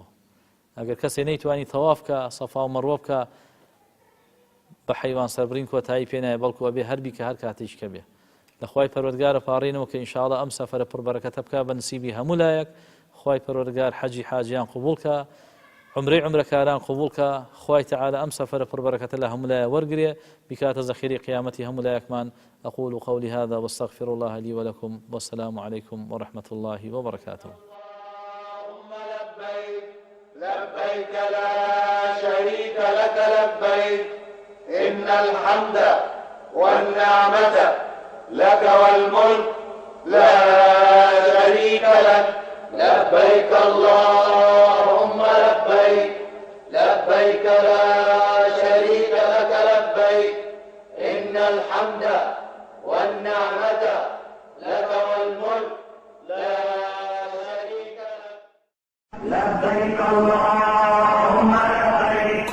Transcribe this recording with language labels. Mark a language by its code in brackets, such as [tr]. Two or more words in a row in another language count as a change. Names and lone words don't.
[ckb] ئەگەر کەسێک نەیتوانی تەواف بکە سەفا و مەروە بکە بە حەیوان سەربڕین کۆتایی پێ نایە، بەڵکو ئەبێ هەربی کە هەر کاتێک کە بێ. لەخوای پەروەردگارە پاڕێنەوە کە ئینشاءڵڵا ئەم سەفەرە پڕبەرەکەتە بکە بە نسیبی هەموو لایەک. خوای پەروەردگار حەجی حاجیان قبوڵ کە، عمرەی عمرەکاران قبوڵ کە، خوای تەعالە ئەم سەفەرە پڕبەرەکەتە لە هەموو لایە وەرگرێ بکاتە زەخیری قیامەتی هەموو لایەکمان. [ar] أقول قولي هذا واستغفر الله لي ولكم والسلام عليكم ورحمة الله وبركاته. اللهم لبيك لبيك لا شريك لك لبيك إن الحمد والنعمة لك والملك لا شريك لك لبيك اللهم لبيك لبيك لا شريك لك لبيك إن الحمد والنعمة لك والملك لا شريك لك لبيك اللهم لبيك.